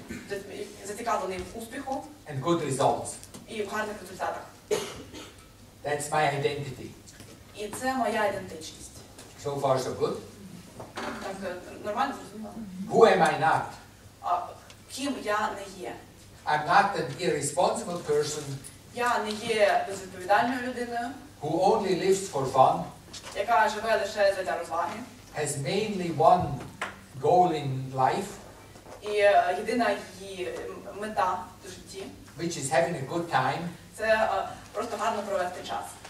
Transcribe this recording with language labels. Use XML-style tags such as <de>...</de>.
<uk>І зацікавлений в успіху.</uk> <en>And good results.</en> <uk>І в гарних результатах.</uk> <en>That's my identity.</en> <uk>І це моя ідентичність.</uk> <en>So far so good.</en> <uk>Так, нормально зрозуміло.</uk> <en>Who am I not?</en> <uk>Ким я не є?</uk> <en>I'm not an irresponsible person.</en> <uk>Я не є безвідповідальною людиною.</uk> <en>Who only lives for fun.</en> <uk>Яка живе лише задля розваги.</uk> <en>Has mainly one goal in life.</en> <uk>І єдина її мета в житті.</uk> <en>Which is having a good time.</en> <uk>Це просто гарно провести час.</uk>